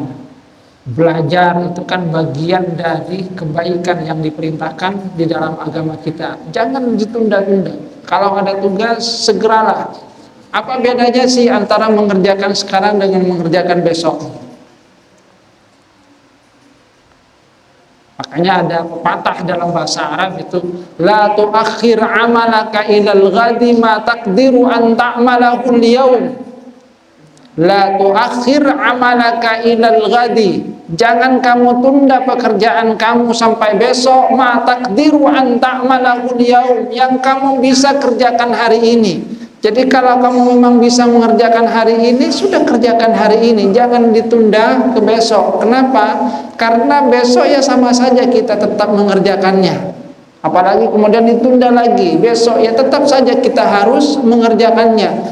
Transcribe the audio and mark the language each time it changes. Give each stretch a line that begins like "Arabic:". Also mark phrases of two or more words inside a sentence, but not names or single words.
Indonesian: Belajar itu kan bagian dari kebaikan yang diperintahkan di dalam agama kita. Jangan ditunda-tunda. Kalau ada tugas segeralah. Apa bedanya sih antara mengerjakan sekarang dengan mengerjakan besok? Makanya ada pepatah dalam bahasa Arab itu,
Arabic: لا تؤخر عملك إلى الغد ما تقدر أن تعمله اليوم. لا تؤخر عملك إلى الغد.
Indonesian: Jangan kamu tunda pekerjaan kamu sampai besok.
Arabic: ما تقدر أن تعمله اليوم,
Indonesian: yang kamu bisa kerjakan hari ini. Jadi kalau kamu memang bisa mengerjakan hari ini, sudah kerjakan hari ini, jangan ditunda ke besok. Kenapa? Karena besok ya sama saja kita tetap mengerjakannya. Apalagi kemudian ditunda lagi, besok ya tetap saja kita harus mengerjakannya.